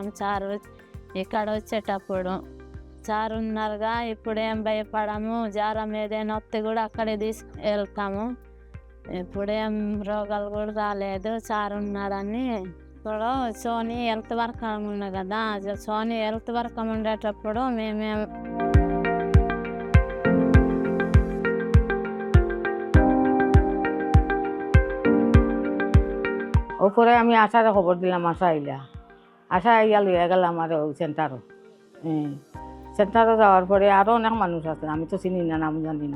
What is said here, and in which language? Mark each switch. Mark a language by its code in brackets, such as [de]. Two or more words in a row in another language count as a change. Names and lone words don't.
[te] సార్ ఇక్కడ వచ్చేటప్పుడు సార్ ఉన్నారుగా, ఇప్పుడు ఏం భయపడము, జ్వరం ఏదైనా వస్తే కూడా అక్కడే తీసుకెళ్తాము, ఇప్పుడేం రోగాలు కూడా రాలేదు, సార్ ఉన్నారని. ఇప్పుడు సోనీ [en] health worker [te] ఉన్నా కదా, సోనీ [en] health worker [te] ఉండేటప్పుడు మేమేం [bn] ওপরে আমি আশারে খবর দিলাম, আশা আইয়া লইয়া গেলাম আর ওই সেন্টারও। সেন্টারও যাওয়ার পরে আরও অনেক মানুষ আছে, আমি তো চিনি না, নাম জানি না।